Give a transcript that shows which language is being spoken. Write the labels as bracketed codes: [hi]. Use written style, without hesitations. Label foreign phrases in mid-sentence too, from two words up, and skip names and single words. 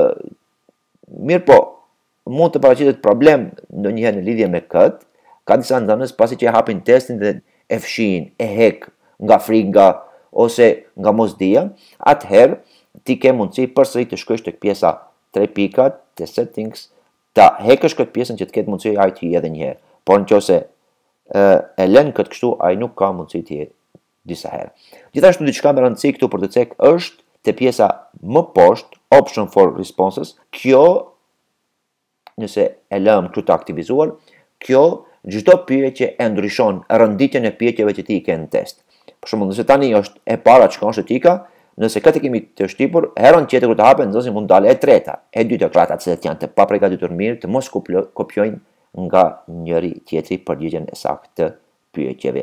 [sq] Mirë po, mund të paraqitet problem ndonjëherë në lidhje me këtë, ka disa nxënës pasi që e hapin testin dhe e fshin, e hek nga frikë ose nga mosdia, atëherë ti ke mundësi përsëri të shkosh tek pjesa 3 pikat te settings, ta hekësh këtë pjesën që të ketë mundësi ai të hijë edhe një herë. Por nëse e lën këtë kështu, ai nuk ka mundësi të hijë disa herë. Gjithashtu diçka më rëndësi këtu për të cek është te pjesa më poshtë, [en] option for responses. [sq] Kjo nëse e lëm këtu të aktivizuar, kjo çdo pyetje e ndryshon rënditjen e pyetjeve që ti i ke në test. Për shembull, nëse tani është e para që ka shetika, nëse këtë kemi të shtypur, herën tjetër kur të hapet nxënësi mund dalë e treta, e dyta, ata që janë të paprigatitur mirë, të mos kopjojnë nga njëri tjetri përgjigjen e saktë të pyetjeve.